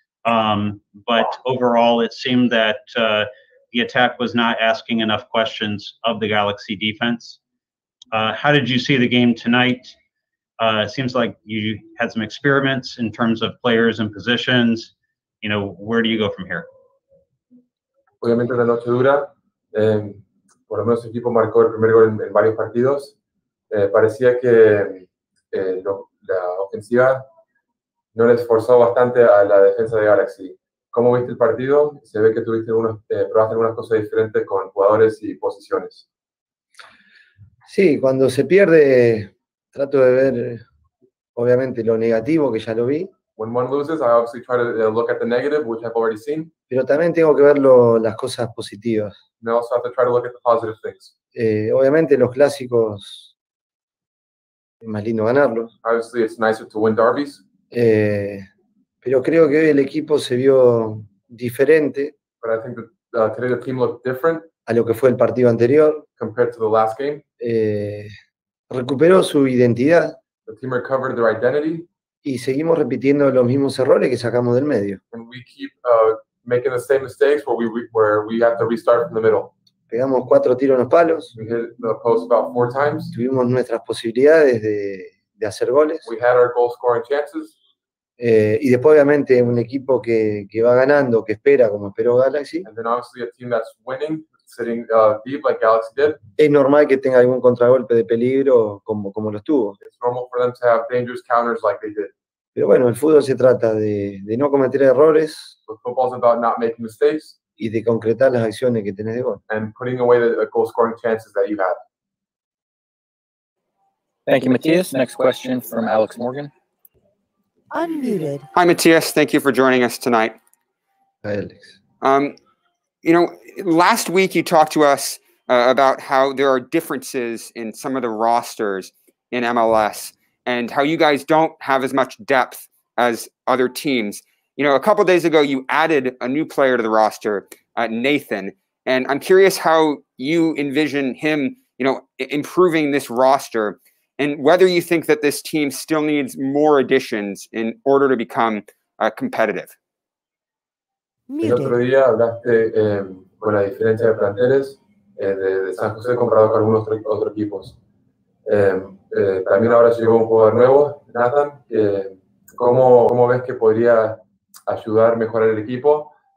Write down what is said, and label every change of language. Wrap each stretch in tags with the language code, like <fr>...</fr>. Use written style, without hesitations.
<en>But overall, it seemed that the attack was not asking enough questions of the Galaxy defense. How did you see the game tonight? It seems like you had some experiments in terms of players and positions. You know, where do you go from here?</en> <es>Obviamente una noche dura. Por lo menos el equipo marcó el primer gol en varios partidos. Parecía que la ofensiva no le esforzó bastante a la defensa de Galaxy. ¿Cómo viste el partido? Se ve que probaste algunas cosas diferentes con jugadores y posiciones. Sí, cuando se pierde trato de ver obviamente lo negativo, que ya lo vi,</es> <en>When one loses, I obviously try to look at the negative, which I've already seen.</en> <es>Pero también tengo que ver las cosas positivas.</es> <en>And I also have to try to look at the positive things.</en> <es>Obviamente los clásicos es más lindo ganarlos.</es> <en>Obviously, it's nicer to win derbies.</en> <es>Pero creo que hoy el equipo se vio diferente.</es> <en>But I think that today the team looked different</en> <es>a lo que fue el partido anterior.</es> <en>compared to the last game.</en> <es>Recuperó su identidad.</es> <en>The team recovered their identity.</en> <es>Y seguimos repitiendo los mismos errores que sacamos del medio.</es> <en>And we keep making the same mistakes where we have to restart from the middle.</en> <es>Pegamos 4 tiros en los palos.</es> <en>We hit the post about 4 times.</en> <es>Tuvimos nuestras posibilidades de hacer goles.</es> <en>We had our goal scoring chances.</en> <es>Y después, obviamente, un equipo que va ganando, que espera, como esperó Galaxy.</es> <en>And then obviously a team that's winning, sitting deep like Galaxy did.</en> <es>Es normal que tenga algún contragolpe de peligro como los tuvo.</es> <en>It's normal for them to have dangerous counters like they did.</en> <es>Pero bueno, el fútbol se trata de no cometer errores.</es> <en>So football's about not making mistakes.</en> <es>Y de concretar las acciones que tenés de gol.</es> <en>And putting away the goal scoring chances that you had. Thank you, Matias. Next question from Alex Morgan. Unmuted. Hi, Matias. Thank you for joining us tonight. Hi, Alex. Last week you talked to us about how there are differences in some of the rosters in MLS and how you guys don't have as much depth as other teams. A couple of days ago, you added a new player to the roster, Nathan, and I'm curious how you envision him, improving this roster, and whether you think that this team still needs more additions in order to become competitive.</en> <es>El otro día hablaste con la diferencia de planteles de San José comparado con algunos otros equipos. También ahora llegó un jugador nuevo, Nathan. ¿Cómo ves que podría ayudar a mejorar el equipo?</es>